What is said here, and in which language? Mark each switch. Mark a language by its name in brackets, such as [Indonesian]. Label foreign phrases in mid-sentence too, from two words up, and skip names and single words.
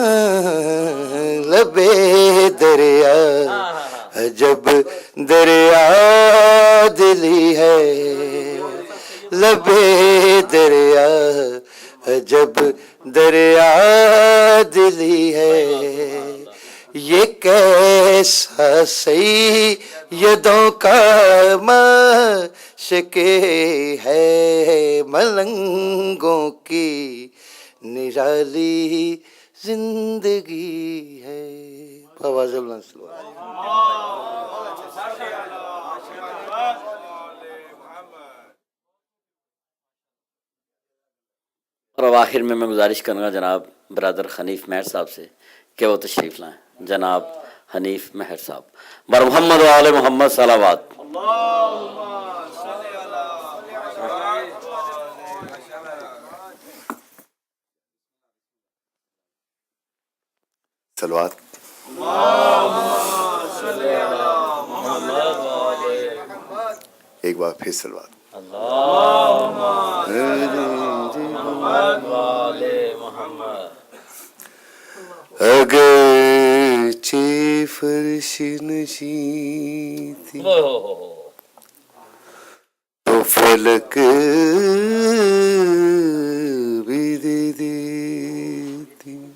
[Urdu] لبے دریا عجب دریا دلی ہے لبے دریا عجب دریا دلی ہے یہ کیسا سیدوں کا معشق ہے ملنگوں کی نرالی زندگی ہے. فواز اللہ اور اب آخر میں گزارش کروں گا جناب برادر حنیف مہر صاحب سے کہ وہ تشریف لائیں. جناب حنیف مہر صاحب. [Persian] بر محمد و آل محمد صلوات. [Urdu] صلوات. ایک بار پھر صلوات. اگرچہ فرش نشیں تھی تو فلک بھی دے دیتی.